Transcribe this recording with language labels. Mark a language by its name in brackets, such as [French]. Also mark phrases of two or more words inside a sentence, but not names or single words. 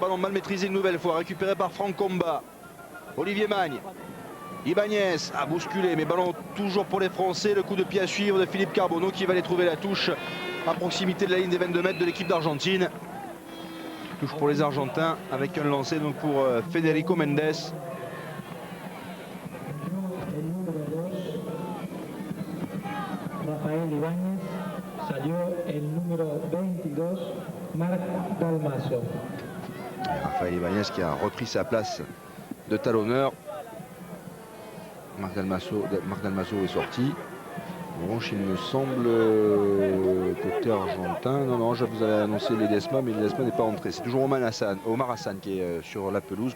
[French] Ballon mal maîtrisé une nouvelle fois. Récupéré par Franck Comba. Olivier Magne. Ibanez a bousculé, mais ballon toujours pour les Français. Le coup de pied à suivre de Philippe Carbonneau qui va aller trouver la touche à proximité de la ligne des 22 mètres de l'équipe d'Argentine. Touche pour les Argentins avec un lancer donc pour Federico Mendes. [Spanish] Rafael Ibáñez, salió el número 22, Marc Dalmaso. [French] Rafael Ibáñez qui a repris sa place de talonneur. Marc Dalmaso est sorti. En revanche, il me semble côté argentin. Non, je vous avais annoncé Ledesma, mais Ledesma n'est pas entré. C'est toujours Omar Hassan qui est sur la pelouse.